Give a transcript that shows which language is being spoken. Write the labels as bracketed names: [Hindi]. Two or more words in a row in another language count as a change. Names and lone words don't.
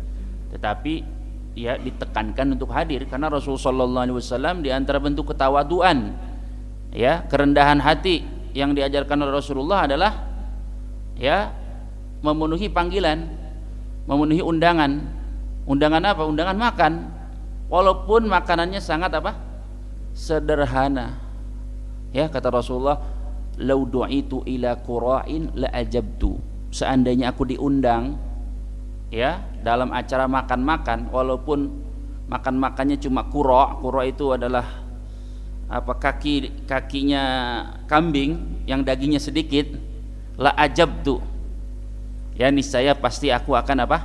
[Indonesian] Tetapi ya ditekankan untuk hadir karena Rasulullah [Arabic] صلى الله عليه وسلم [Indonesian] di antara bentuk ketawaduan, ya, kerendahan hati yang diajarkan oleh Rasulullah adalah, ya, memenuhi panggilan, memenuhi undangan. Undangan apa? Undangan makan. Walaupun makanannya sangat apa? Sederhana. Ya, kata Rasulullah, [Arabic] "لو دعيت إلى كراع لأجبت." [Indonesian] Seandainya aku diundang, ya, dalam acara makan-makan, walaupun makan-makannya cuma kura itu adalah apa, kakinya kambing yang dagingnya sedikit, [Arabic] لأجبت, [Indonesian] ya, niscaya pasti aku akan apa?